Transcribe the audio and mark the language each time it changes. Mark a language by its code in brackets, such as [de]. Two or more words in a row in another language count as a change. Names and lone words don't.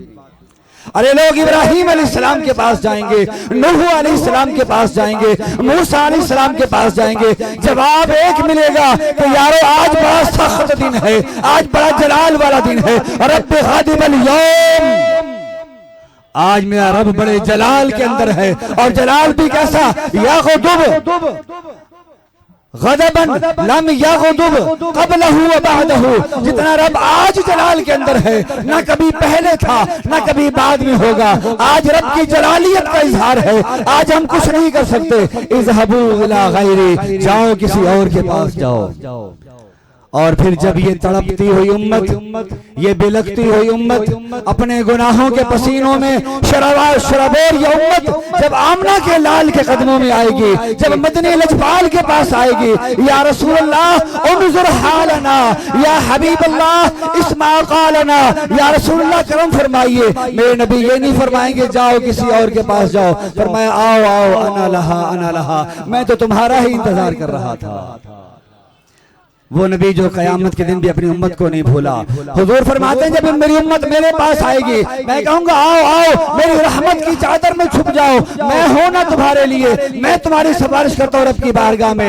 [hi] अरे लोग इब्राहिम अलैहिस्सलाम के पास जाएंगे, नूह अलैहिस्सलाम के पास जाएंगे, मूसा अलैहिस्सलाम के पास जाएंगे, जवाब एक मिलेगा कि यारो आज बड़ा सख्त दिन है, आज बड़ा जलाल वाला दिन है। [ar] رب غاضب اليوم, [hi] आज मेरा रब बड़े जलाल के अंदर है। और जलाल भी कैसा, [ar] يا غضب غضبا لم يغضب قبله وبعده. [hi] जितना रब आज जलाल के अंदर है, ना कभी पहले था ना कभी बाद में होगा। आज रब की जलालियत का इजहार है, आज हम कुछ नहीं कर सकते। [ar] اذهبوا إلى غيري, [hi] जाओ किसी और के पास जाओ। और फिर जब ये तड़पती हुई उम्मत, ये बिलखती हुई उम्मत अपने गुनाहों के पसीनों में शरबोर ये उम्मत जब आमना के लाल के कदमों में आएगी, जब मदनी लजपाल के पास आएगी, [ar] يا رسول الله انظر حالنا, يا حبيب الله اسمع قالنا, يا رسول الله [hi] करम फरमाइए। मेरे नबी ये नहीं फरमाएंगे जाओ किसी और के पास जाओ, फरमाया आओ आओ [ar] أنا لها, [hi] मैं तो तुम्हारा ही इंतजार कर रहा था। वो नबी जो कयामत के दिन भी अपनी उम्मत को नहीं भूला। हुजूर फरमाते हैं जब मेरी उम्मत मेरे पास आएगी, मैं कहूंगा आओ आओ मेरी रहमत की चादर में छुप जाओ, मैं हूं ना तुम्हारे लिए, मैं तुम्हारी सिफारिश करता हूं रब की बारगाह में।